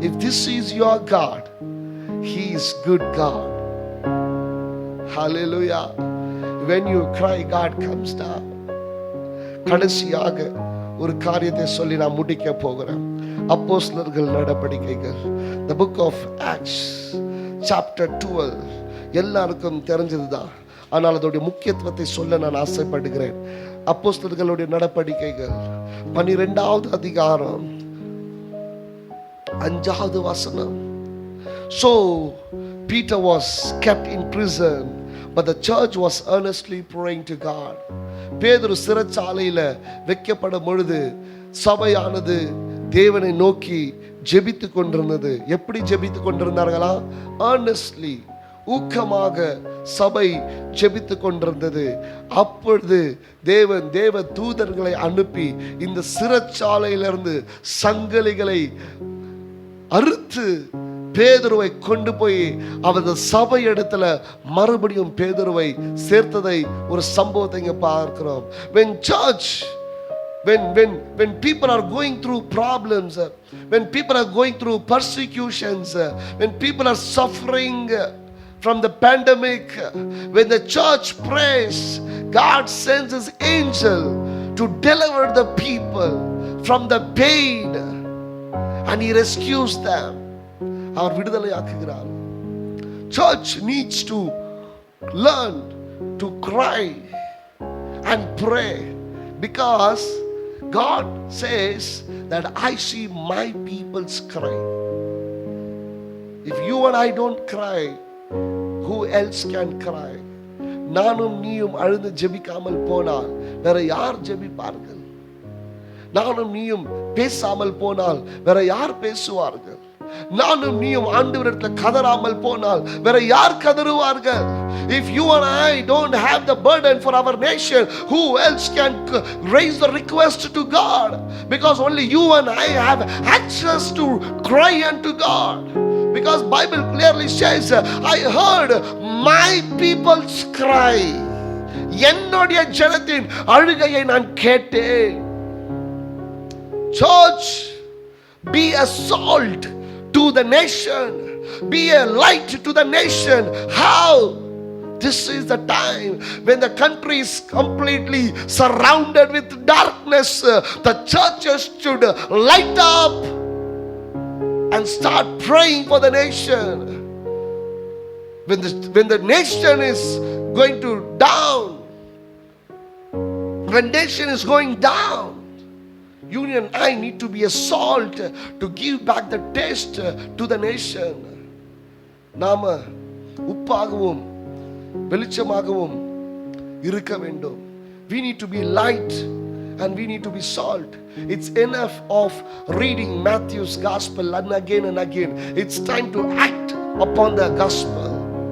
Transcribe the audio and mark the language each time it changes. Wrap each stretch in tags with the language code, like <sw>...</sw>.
<en>If this is your God, He is good God. Hallelujah. When you cry, God comes down.</en> <ta>கடைசியாக ஒரு காரியத்தை சொல்லி நான் முடிக்க போகிறேன். அப்போஸ்தலர்கள் நடபடிக்கைகள்,</ta> <en>the book of Acts chapter 12</en> <ta>எல்லாருக்கும் தெரிஞ்சதுதான். ஆனால் அதோடைய முக்கியத்துவத்தை சொல்ல நான் ஆசைப்படுகிறேன். அப்போஸ்தலர்களுடைய நடபடிக்கைகள் 12வது அதிகாரம் 5வது வசனம்.</ta> <en>So Peter was kept in prison, but the church was earnestly praying to God.</en> <ta>பேதுரு சிறைச்சாலையில வைக்கப்படும் பொழுது சபையானது தேவனை நோக்கி ஜெபித்து கொண்டிருந்தது. எப்படி ஜெபித்து கொண்டிருந்தார்களா?</ta> <en>earnestly,</en> <ta>ஊக்கமாக சபை ஜெபித்து கொண்டிருந்தது. அப்பொழுது தேவ தூதர்களை அனுப்பி இந்த சிறைச்சாலையிலிருந்து சங்கிலிகளை அறுத்து பேதுருவை கொண்டு போய் அவரது சபை இடத்துல மறுபடியும் பேதுருவை சேர்த்ததை ஒரு சம்பவத்தை இங்க பார்க்கிறோம்.</ta> <en>When people are going through problems, when people are going through persecutions, when people are suffering from the pandemic, when the church prays, God sends his angel to deliver the people from the pain, and he rescues them.</en> <ta>Our விடுதலையாக்குகிறார்.</ta> <en>Church needs to learn to cry and pray, because God says that I see my people's cry. If you and I don't cry, who else can cry?</en> <ta>நானும் நீயும் அழுது ஜெபிக்காமல் போனால் வேற யார் ஜெபிப்பார்கள்? நானும் நீயும் பேசாமல் போனால் வேற யார் பேசுவார்கள்? நானும் நீயும் ஆண்டவரிடத்தில் கதறாமல் போனால் வேற யார் கதறுவார்கள்?</ta> <en>If you and I don't have the burden for our nation, who else can raise the request to God? Because only you and I have access to cry unto God. Because Bible clearly says, I heard my people's cry.</en> <ta>என்னுடைய ஜனத்தின் அழுகையை நான் கேட்டேன்.</ta> <en>Church, be a salt to the nation, be a light to the nation. How? This is the time when the country is completely surrounded with darkness. The churches should light up and start praying for the nation. When the nation is going to down, when nation is going down, you and I need to be a salt to give back the taste to the nation.</en> <ta>நாம உப்பாகவும் வெளிச்சமாகவும் இருக்க வேண்டும்.</ta> <en>We need to be light and we need to be salt. It's enough of reading Matthew's gospel and again. It's time to act upon the gospel.</en>